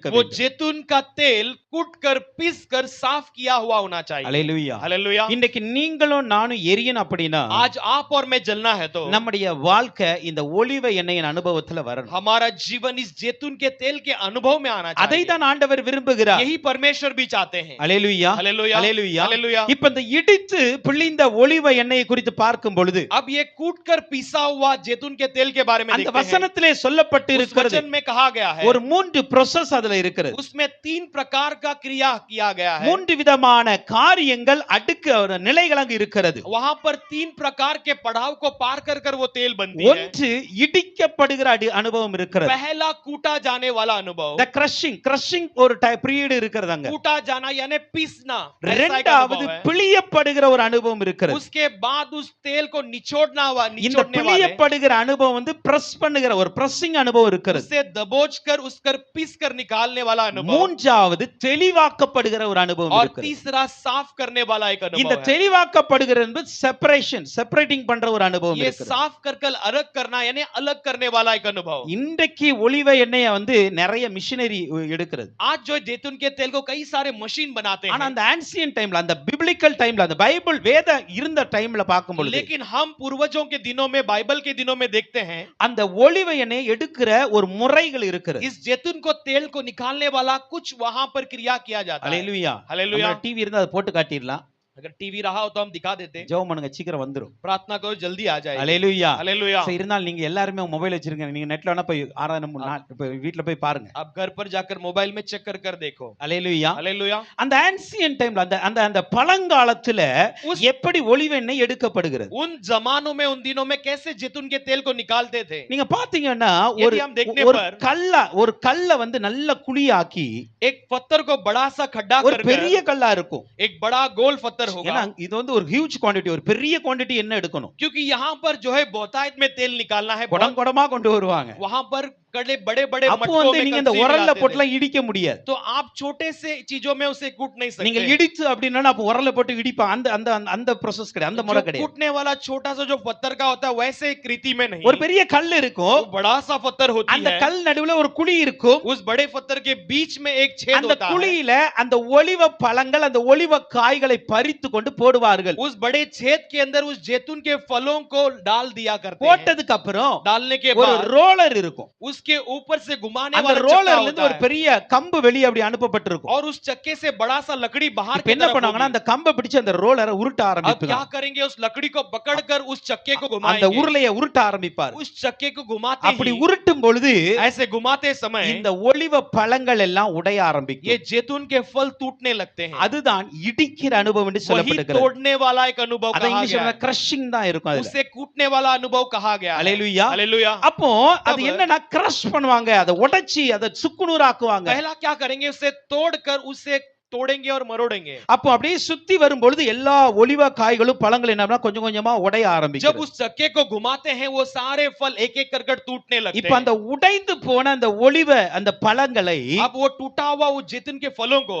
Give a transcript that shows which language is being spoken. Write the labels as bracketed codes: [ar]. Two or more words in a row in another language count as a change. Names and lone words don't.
[hi] वो [ta] வேண்டும். [hi] जैतून का तेल कूटकर पीसकर साफ किया हुआ होना चाहिए. [ta] அல்லேலூயா. [hi] हालेलुया. [ta] இன்னைக்கு நீங்களும் நானும் எரியணும் அப்படின்னா [hi] आज आप और मैं जलना है तो [ta] நம்முடைய வாழ்க்கை இந்த ஒலிவ எண்ணெயின் அனுபவத்துல வரணும். [hi] हमारा जीवन इस जैतून के तेल के अनुभव में आना [ta] அதை [hi] चाहिए. [ta] தான் ஆண்டவர் விரும்புகிறார். [hi] यही परमेश्वर भी चाहते हैं. [ta] அல்லேலூயா. [hi] हालेलुया. [ta] அல்லேலூயா. [hi] हालेलुया. [ta] இப்ப இந்த இடித்து பிழிந்த ஒலிவ எண்ணெயை குறித்து பார்க்கும் பொழுது [hi] अब ये कूटकर पीसा हुआ जैतून के तेल के बारे में [ta] அந்த [hi] देखते हैं. [ta] வசனத்திலே சொல்லப்பட்டு [hi] उस [ta] இருக்கிறது [hi] वचन में कहा गया है [ta] ஒரு 3 process அதுல இருக்கிறது. [hi] उसमें 3 प्रकार का क्रिया किया गया है. [ta] 3 விதமான காரியங்கள் அடுக்கு நிலைகள் அங்கு இருக்கிறது. [hi] वहां पर 3 प्रकार के पड़ाव को पार कर कर वो तेल बनती है. [ta] ஒன்று இடிக்கப்படுகிற அனுபவம் இருக்கிறது. [hi] पहला कूटा जाने वाला अनुभव. अनुभव, [en] the crushing [ta] ஒரு பீரியட் இருக்கிறது அங்க. [hi] कूटा जाना यानी पीसना, ऐसा एक [ta] இரண்டாவது [hi] अनुभव है। [ta] பிழியப்படுகிற ஒரு அனுபவம் இருக்கிறது. [hi] उसके बाद उस तेल को निचोड़ना हुआ, [ta] இந்த [hi] निचोड़ने वाले, [ta] பிழியப்படுகிற அனுபவம் வந்து பிரஸ் பண்ணுகிற ஒரு பிரஸ்ஸிங் அனுபவம் இருக்கிறது. [hi] उससे दबोच कर उस कर पीस कर निकालने वाला अनुभव, [ta] மூன்றாவது தெளிவாக்கப்படுகிற ஒரு அனுபவம் [hi] और [ta] இருக்கிறது. [hi] तीसरा साफ करने वाला एक [ta] இந்த [hi] अनुभव है। [ta] தெளிவாக்கப்படுகிற என்பது செப்பரேட்டிங் பண்ற ஒரு அனுபவம் [hi] ये [ta] இருக்கிறது. [hi] साफ कर अलग करना यानी अलग करने वाला एक अनुभव। [ta] இன்றைக்கு ஒலிவ எண்ணெயை வந்து நிறைய மிஷினரி எடுக்கிறது. [hi] आज जो जैतून के तेल को कई सारे मशीन बनाते [ta] ஆனா [hi] हैं, [ta] அந்த [en] ancient timela, [ta] அந்த [en] biblical timela, [ta] அந்த பைபிள் வேத இருந்த டைம்ல பார்க்கும் பொழுது [hi] लेकिन हम पूर्वजों के दिनों में, बाइबल के दिनों में देखते हैं, [ta] அந்த ஒலிவ எண்ணெயை எடுக்கிற ஒரு முறைகள் இருக்கிறது. [hi] इस जैतून को तेल को निकालने वाला कुछ वहां पर क्रिया किया जाता है। [ta] அல்லேலூயா. [hi] हालेलुया। [ta] டிவி இருந்தா அதை போட்டு காட்டிடலாம். [hi] अगर टीवी रहा हो तो हम दिखा देते, [ta] ஜெபம் பண்ணுங்க, சீக்கிரம் வந்துரும். [hi] प्रार्थना करो जल्दी आ जाए। [ta] அல்லேலூயா. [hi] हालेलुया। [ta] சரி, இருந்தாலும் நீங்க எல்லாருமே மொபைல் வச்சிருங்க. நீங்க நெட்ல வேணா போய் வீட்ல போய் பாருங்க. [hi] आप घर पर जाकर मोबाइल में चेक कर देखो। [ta] அல்லேலூயா. [hi] हालेलुया। [ta] அந்த [en] ancient timela, [ta] அந்த பழங்காலத்துல எப்படி ஒலிவ எண்ணெய் எடுக்கப்படுகிறது? [hi] उन जमानों में, उन दिनों में कैसे जैतून के तेल को निकालते थे? [ta] நீங்க பாத்தீங்கன்னா [hi] यदि हम देखने [ta] ஒரு கல்ல வந்து நல்ல குழியாக்கி, [hi] एक पत्थर को बड़ा सा खड्डा [ta] ஒரு [hi] कर [ta] பெரிய கல்லா இருக்கும். [hi] एक बड़ा गोल पत्थर होगा, [ta] ஏன்னா இது வந்து ஒரு [en] huge quantity, [ta] ஒரு பெரிய குவாண்டிட்டி என்ன எடுக்கணும்? [hi] क्योंकि यहाँ पर जो है बहुतायत में तेल निकालना है, [ta] குடம் குடமா கொண்டு வருவாங்க. [hi] वहां पर कड़े बड़े बड़े [ta] அப்போ [hi] मटकों [ta] வந்து [hi] में [ta] நீங்க இந்த [hi] कलसी [ta] உரல்ல [hi] मिलाते थे। [ta] போட்டுலாம் இடிக்க முடியாது. [hi] तो आप छोटे से चीजों में उसे कूट नहीं [ta] நீங்க [hi] सकते। [ta] இடிச்சு அப்படின்னா அப்ப உரல்ல போட்டு இடிப்பா, அந்த process கிடையாது, அந்த முறை [hi] जो [ta] கிடையாது. [hi] कूटने वाला छोटा सा जो पत्थर का होता है वैसे एक रीति में नहीं। [ta] ஒரு பெரிய கல் இருக்கும், [hi] वो बड़ा सा पत्थर होती [ta] அந்த [hi] है, [ta] கல் நடுவுல ஒரு குழி இருக்கும். [hi] उस बड़े पत्थर के बीच में एक छेद [ta] அந்த [hi] होता है। [ta] குழியில அந்த ஒலிவ பழங்கள், அந்த ஒலிவ காய்களை பறித்து கொண்டு போடுவார்கள். [hi] उस बड़े छेद के अंदर उस जैतून के फलों को डाल दिया करते हैं। [ta] போட்டதுக்கு அப்புறம் [hi] डालने के [ta] ஒரு [hi] बाद [ta] ரோலர் இருக்கும். [hi] उसके ऊपर से घुमाने [ta] அந்த [hi] वाला चक्का [ta] ரோலர்ல இருந்து [hi] होता [ta] ஒரு [hi] है, [ta] பெரிய கம்பு வெளியே அப்படி அனுப்பப்பட்டிருக்கும். [hi] और उस चक्के से बड़ा सा लकड़ी बाहर [ta] இப்ப [hi] की [ta] என்ன [hi] तरफ [ta] பண்ணுவாங்கன்னா [hi] होगी। [ta] அந்த கம்பை பிடிச்சு அந்த ரோலரை உருட்ட [hi] अब [ta] ஆரம்பிப்பாங்க. [hi] क्या करेंगे, उस लकड़ी को पकड़कर उस चक्के को [ta] அந்த [hi] घुमाएंगे। [ta] உருளையை உருட்ட ஆரம்பிப்பார். [hi] उस चक्के को घुमाते [ta] அப்படி [hi] ही, [ta] உருட்டும் பொழுது [hi] ऐसे घुमाते समय [ta] இந்த ஒலிவ பழங்கள் எல்லாம் உடைய [hi] ये [ta] ஆரம்பிக்கும். [hi] जैतून के फल टूटने लगते हैं। [ta] அதுதான் இடிக்கிற அனுபவம் என்று [hi] वही [ta] சொல்லப்பட்டிருக்கிறது. [hi] तोड़ने वाला एक अनुभव [ta] அத [hi] कहा [ta] இங்கிலீஷ்ல [hi] गया है। [ta] கிரஷிங் தான் இருக்கும் அதுல. [hi] उसे कूटने वाला अनुभव कहा गया है। [ta] அல்லேலூயா. [hi] हालेलुया। [ta] அப்போ அது என்னன்னா கிரஷ் பண்ணுவாங்க, அதை உடைச்சி அதை சுக்குநூறாக்குவாங்க. [hi] पहला क्या करेंगे, उसे तोड़कर उसे तोड़ेंगे और मरोड़ेंगे। [ta] அப்போ அப்படியே சுத்தி வரும் பொழுது எல்லா ஒலிவ காய்களும் பழங்கள் என்ன கொஞ்சம் கொஞ்சமா உடைய [hi] जब [ta] ஆரம்பிக்கும். [hi] उस चक्के को घुमाते हैं वो सारे फल एक एक कर टूटने लगते [ta] இப்ப அந்த [hi] हैं। [ta] உடைந்து போன அந்த ஒலிவ அந்த பழங்களை [hi] अब वो टूटा हुआ वो जैतून के फलों को,